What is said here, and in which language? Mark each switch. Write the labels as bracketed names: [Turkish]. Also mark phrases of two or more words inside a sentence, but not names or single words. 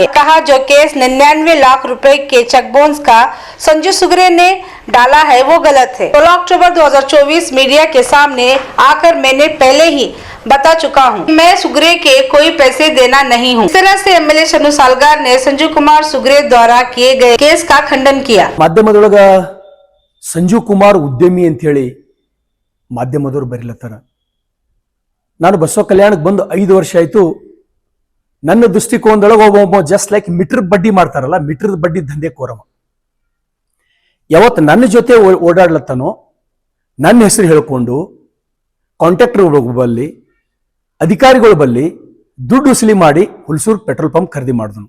[Hindi] कहा जो केस 99 लाख रुपए के [English] check bounce [Hindi] का संजू सुगरे ने डाला है वो गलत है। 16 अक्टूबर 2024 मीडिया के सामने आकर मैंने पहले ही बता चुका हूँ, मैं सुगरे के कोई पैसे देना नहीं हूँ। इस तरह से एमएलए शनु सालगार ने संजू कुमार सुगरे द्वारा किए गए केस का खंडन किया। [Kannada] ಮಾಧ್ಯಮದೊಳಗ ಸಂಜು ಕುಮಾರ್ ಉದ್ಯಮಿ ಅಂತ ಹೇಳಿ ಮಾಧ್ಯಮದವರು ಬರಿಲತ್ತಾರ. ನಾನು ಬಸವ ಕಲ್ಯಾಣಕ್ಕೆ ಬಂದು 5 ವರ್ಷ ಆಯ್ತು. ನನ್ನ ದೃಷ್ಟಿಕೋನದೊಳಗೆ ಒಬ್ಬ [English] just like [Kannada] ಮೀಟರ್ ಬಡ್ಡಿ ಮಾಡ್ತಾರಲ್ಲ, ಮೀಟರ್ ಬಡ್ಡಿ ದಂಧೆ ಕೋರವ. ಯಾವತ್ತು ನನ್ನ ಜೊತೆ ಓಡಾಡ್ಲತ್ತಾನೋ ನನ್ನ ಹೆಸರು ಹೇಳ್ಕೊಂಡು ಕಾಂಟ್ರಾಕ್ಟರ್ ಬಲ್ಲಿ ಅಧಿಕಾರಿಗಳ ಬಲ್ಲಿ ದುಡ್ಡು ವಸೂಲಿ ಮಾಡಿ ಹುಲ್ಸೂರು [English] petrol pump [Kannada] ಖರೀದಿ ಮಾಡಿದನು.